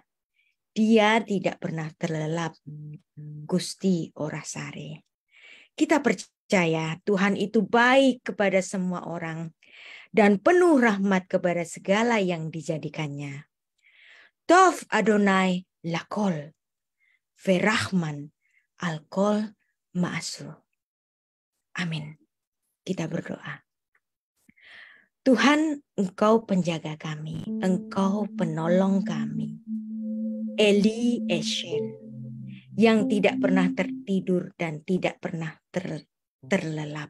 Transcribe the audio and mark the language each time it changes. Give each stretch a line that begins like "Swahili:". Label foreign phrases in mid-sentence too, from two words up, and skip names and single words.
Indonesian: Dia tidak pernah terlelap,
Javanese: Gusti ora sare.
Indonesian: Kita percaya Tuhan itu baik kepada semua orang dan penuh rahmat kepada segala yang dijadikannya.
Hebrew: טוב אדוני לכל ורחמיו על כל מעשיו.
Indonesian: Amin. Kita berdoa. Tuhan, Engkau penjaga kami, Engkau penolong kami. Eliezer, yang tidak pernah tertidur dan tidak pernah terlelap.